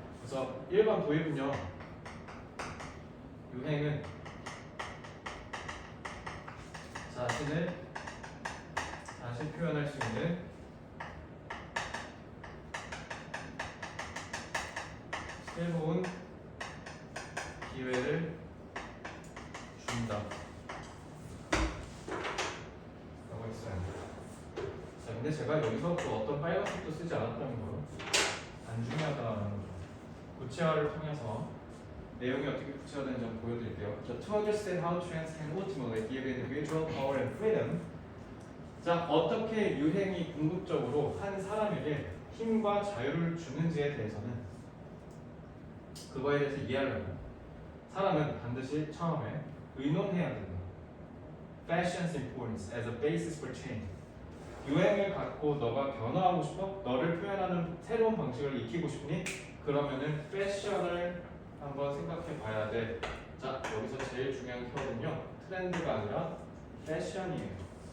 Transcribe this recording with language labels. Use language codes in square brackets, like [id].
[ko] 그래서 일반 도입은요, 유행은 자신을 다시 표현할 수 있는 새로운 기회를 준다 라고 했어요. 근데 제가 여기서 또 어떤 빨간색도 쓰지 않았다는 거요. 안 중요하다는 거죠. 구체화를 통해서 내용이 어떻게 구체화되는지 한번 보여드릴게요. 자, [en] to understand how trends can ultimately give individual power and freedom. [ko] 자, 어떻게 유행이 궁극적으로 한 사람에게 힘과 자유를 주는지에 대해서는 그거에 대해서 이해하려면 사람은 반드시 처음에 의논해야 된다. [en] Fashion's importance as a basis for change. [ko] 유행을 갖고 너가 변화하고 싶어? 너를 표현하는 새로운 방식을 익히고 싶니? 그러면은 패션을 한번 생각해 봐야 돼. 자, 여기서 제일 중요한 키워드는요. 트렌드가 아니라 패션이에요.